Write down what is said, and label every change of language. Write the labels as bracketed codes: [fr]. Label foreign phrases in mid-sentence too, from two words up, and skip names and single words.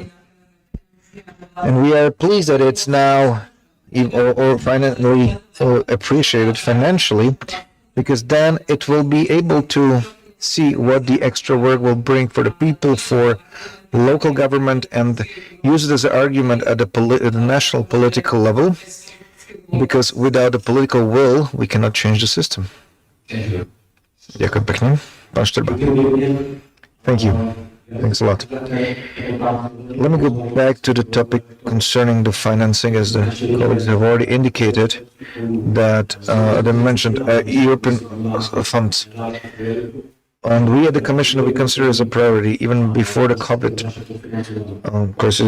[en] And we are pleased that it's now or finally appreciated financially, because then it will be able to see what the extra work will bring for the people, for local government, and use it as an argument at the national political level, because without the political will, we cannot change the system. [sk] Ďakujem pekne. Pán Štrba. [en] Thank you. Thanks a lot. Let me go back to the topic concerning the financing, as the colleagues have already indicated that they mentioned European funds. And we at the Commission, we consider it as a priority even before the COVID crisis.